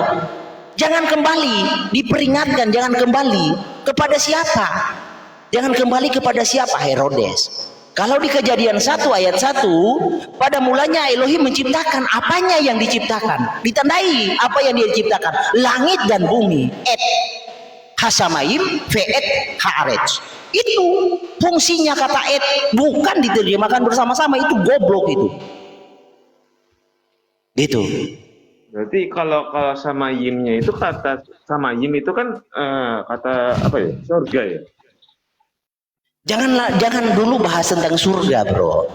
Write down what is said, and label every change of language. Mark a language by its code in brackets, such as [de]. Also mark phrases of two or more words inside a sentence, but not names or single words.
[id] Jangan kembali, diperingatkan jangan kembali kepada siapa? Jangan kembali kepada siapa? Herodes. Kalau di Kejadian 1 ayat 1, pada mulanya Elohim menciptakan apanya yang diciptakan? Ditandai apa yang dia ciptakan? Langit dan bumi. [he] את השמים ואת הארץ. [id] Itu fungsinya kata et, bukan diterjemahkan bersama-sama, itu goblok itu. Gitu. Berarti kalau sama yimnya itu kata sama yim itu kan kata apa ya? Surga ya. Jangan dulu bahas tentang surga, bro.